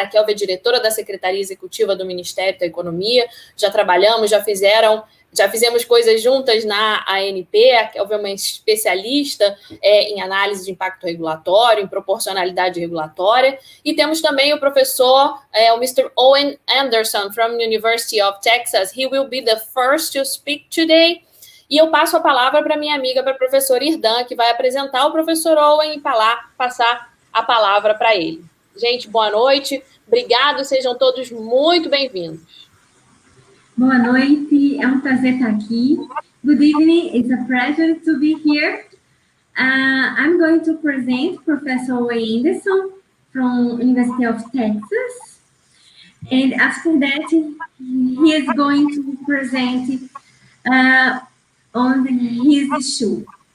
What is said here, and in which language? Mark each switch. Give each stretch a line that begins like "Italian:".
Portuguese: A Kelvin é diretora da Secretaria Executiva do Ministério da Economia, já trabalhamos, já fizemos coisas juntas na ANP. A Kelvin é uma especialista em análise de impacto regulatório, em proporcionalidade regulatória. E temos também o professor, o Mr.
English: Owen Anderson, from University of Texas. He will be the first to speak today.
Portuguese: E eu passo a palavra para minha amiga, para a professora Irdan, que vai apresentar o professor Owen e passar a palavra para ele. Gente, boa noite. Obrigado, sejam todos muito bem-vindos. Boa noite, é um prazer estar aqui.
English: Good evening, it's a pleasure to be here. I'm going to present Professor Owen Anderson from University of Texas. And after that, he is going to present on his issue.